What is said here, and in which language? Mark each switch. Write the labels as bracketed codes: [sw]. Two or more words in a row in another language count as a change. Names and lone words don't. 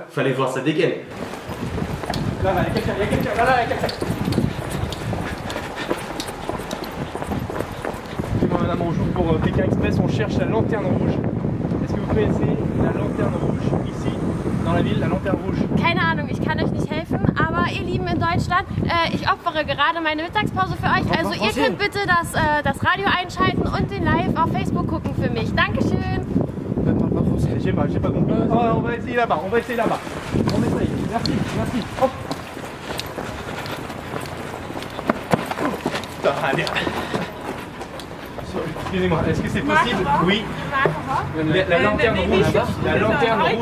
[fr] Fallait voir sa dégaine. Là, il y a quelqu'un, il y a quelqu'un, là, il y a quelqu'un. Excusez-moi, madame, bonjour. Pour Pékin Express, on cherche la lanterne rouge. Est-ce que vous connaissez la lanterne rouge ici, dans la ville, la lanterne rouge? [de] Keine Ahnung, ich kann euch nicht helfen, aber ihr Lieben in Deutschland, ich opfere gerade meine Mittagspause für euch. Also ihr könnt bitte das Radio einschalten und den Live auf Facebook gucken für mich. Dankeschön. [fr] J'ai pas compris. On va essayer là-bas, on essaye. Merci, merci. Hop. Putain, allez. Excusez-moi, est-ce que c'est possible? Oui. La lanterne rouge. La lanterne rouge.